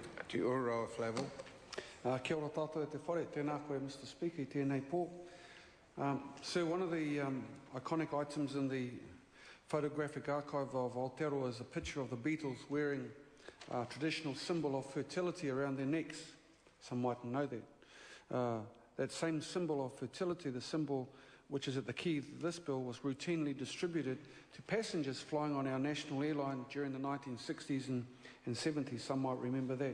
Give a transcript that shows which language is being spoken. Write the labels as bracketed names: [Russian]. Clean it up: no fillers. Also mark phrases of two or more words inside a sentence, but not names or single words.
[Māori] Te ora Flavel. Kia ora tātou e te whare, tēnā koe Mr. Speaker, tēnei pō. [English] Sir, one of the iconic items in the photographic archive of Aotearoa is a picture of the Beatles wearing a traditional symbol of fertility around their necks. Some mightn't know that. That same symbol of fertility, the symbol which is at the key of this bill, was routinely distributed to passengers flying on our national airline during the 1960s and 70s. Some might remember that.